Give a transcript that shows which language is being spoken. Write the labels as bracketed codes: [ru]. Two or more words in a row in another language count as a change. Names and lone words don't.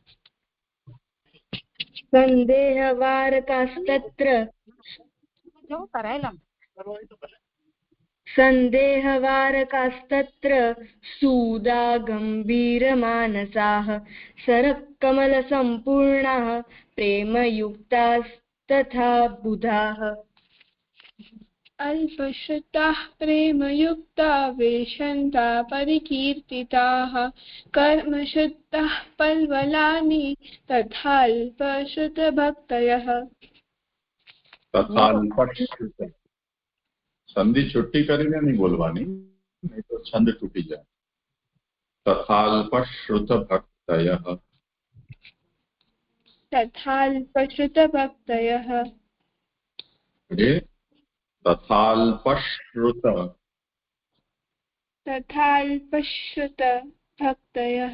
[sa] संदेहवारकास्तत्र सूदा गम्भीरमानसाः सरकमलसम्पूर्णाः प्रेमयुक्तास्तथा बुधाः अल्पश्रुताः प्रेमयुक्ता वेशन्ता परिकीर्तिताः कर्मशुद्धाः पल्वलानि तथाल्पश्रुतभक्तयः। [gu] સંધિ છુટ્ટી કરીને નહીં બોલવાની, નહીં તો છંદ તૂટી જાય. [sa] તથાલ્પશ્રુતભક્તયઃ. तथाल्पश्रुतभक्तयः तथाल्पश्रुतभक्तयः.